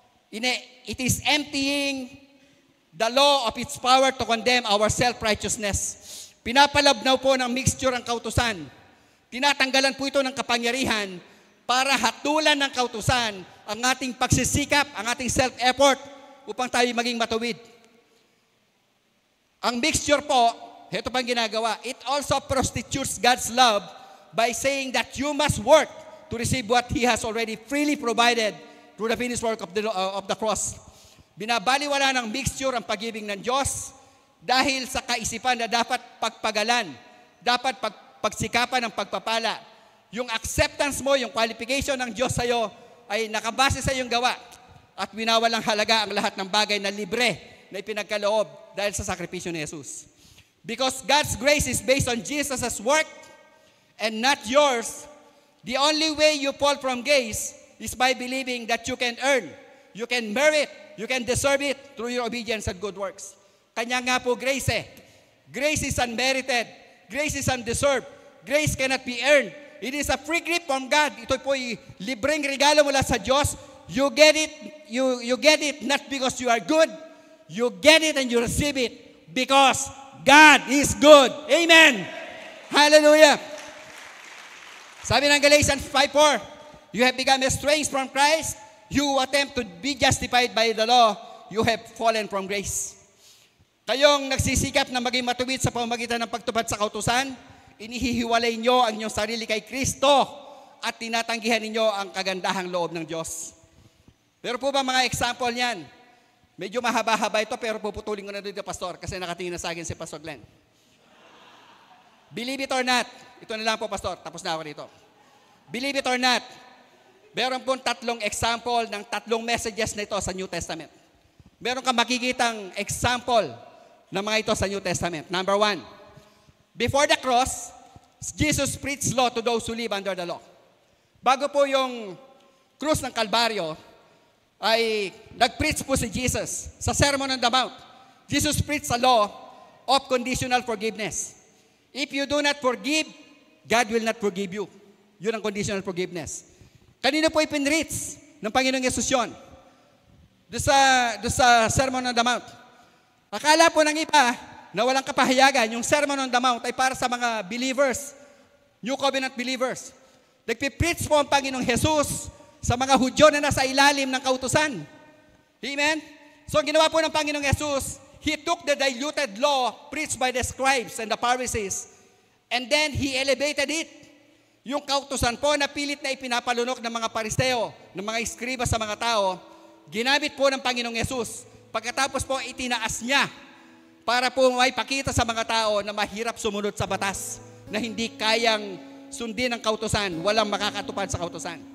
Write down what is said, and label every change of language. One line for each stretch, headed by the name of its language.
English: It is emptying the law of its power to condemn our self-righteousness.
Filipino: Pinapalabnaw po ng mixture ang kautusan. Tinatanggalan po ito ng kapangyarihan para hatulan ng kautusan ang ating pagsisikap, ang ating self-effort upang tayo maging matuwid. Ang mixture po, ito pang ginagawa,
English: it also prostitutes God's love by saying that you must work to receive what He has already freely provided through the finished work of the cross.
Filipino: Binabaliwala ng mixture ang pag-ibig ng Diyos dahil sa kaisipan na dapat pagpagalan, dapat pagsikapan ng pagpapala. Yung acceptance mo, yung qualification ng Diyos sa'yo ay nakabase sa iyong gawa at winawalang halaga ang lahat ng bagay na libre na ipinagkaloob dahil sa sakripisyo ni Jesus.
English: Because God's grace is based on Jesus' work and not yours, the only way you fall from grace is by believing that you can earn, you can merit, you can deserve it through your obedience and good works.
Filipino: Kanya nga po
English: grace Grace is unmerited. Grace is undeserved. Grace cannot be earned. It is a free gift from God.
Filipino: Ito po ay libreng regalo mula sa Diyos.
English: You get it not because you are good. You get it and you receive it because God is good. Amen. Hallelujah.
Filipino: Sabi ng
English: Galatians 5:4, you have become estranged from Christ. You attempt to be justified by the law. You have fallen from grace.
Filipino: Kayong nagsisikap na maging matuwid sa pamamagitan ng pagtupad sa kautusan, inihihiwalay nyo ang inyong sarili kay Kristo at tinatanggihan ninyo ang kagandahang loob ng Diyos. Pero po ba mga example niyan? Medyo mahaba-haba ito pero puputulin ko na dito, Pastor, kasi nakatingin na sa akin si Pastor Glenn.
English: Believe it or not,
Filipino: ito na lang po, Pastor, tapos na ako rito. Believe it or not, meron pong 3 example ng 3 messages na ito sa New Testament. Meron kang makikitang example ng mga ito sa New Testament.
English: Number 1, before the cross, Jesus preached law to those who live under the law.
Filipino: Bago po yung krus ng Kalbaryo, ay nag-preach po si Jesus sa Sermon on the Mount.
English: Jesus preached a law of conditional forgiveness. If you do not forgive, God will not forgive you.
Filipino: Yun ang conditional forgiveness. Kanino po ipinreach ng Panginoong Yesus yun? Doon sa Sermon on the Mount. Akala po ng iba na walang kapahayagan, yung Sermon on the Mount ay para sa mga believers, New Covenant believers. Nagpipreach po ang Panginoong Jesus sa mga Hudyo na nasa ilalim ng kautusan. Amen? So ang ginawa po ng Panginoong Jesus,
English: He took the diluted law preached by the scribes and the Pharisees, and then He elevated it.
Filipino: Yung kautusan po na pilit na ipinapalunok ng mga Pariseo, ng mga iskriba sa mga tao, ginamit po ng Panginoong Jesus. Pagkatapos po itinaas niya para po may pakita sa mga tao na mahirap sumunod sa batas, na hindi kayang sundin ang kautusan, walang makakatupad sa kautusan.